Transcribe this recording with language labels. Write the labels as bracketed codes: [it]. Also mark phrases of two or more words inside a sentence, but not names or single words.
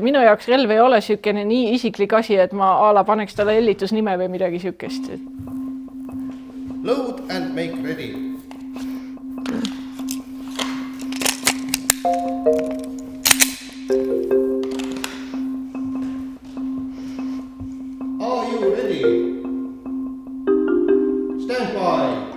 [et] minu jaoks relv ei ole sükene nii isiklik asi, et ma ala paneks talle hellitusnime või midagi sükest. [en] Load and make ready. Are you ready? Stand by.